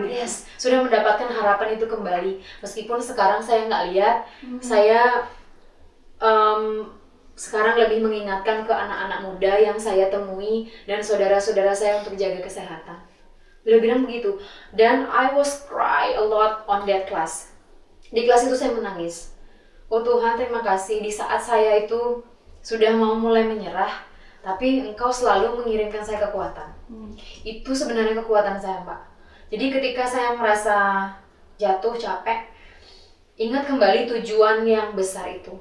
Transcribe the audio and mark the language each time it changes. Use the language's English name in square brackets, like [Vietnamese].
[Indonesian] Yes, sudah mendapatkan harapan itu kembali. Meskipun sekarang saya nggak lihat, saya sekarang lebih mengingatkan ke anak-anak muda yang saya temui dan saudara-saudara saya untuk jaga kesehatan. Beliau bilang begitu. [English] Dan I was cry a lot on that class. [Indonesian] Di kelas itu saya menangis. Oh Tuhan, terima kasih, di saat saya itu sudah mau mulai menyerah, tapi Engkau selalu mengirimkan saya kekuatan. Itu sebenarnya kekuatan saya, Pak. Jadi ketika saya merasa jatuh, capek, ingat kembali tujuan yang besar itu.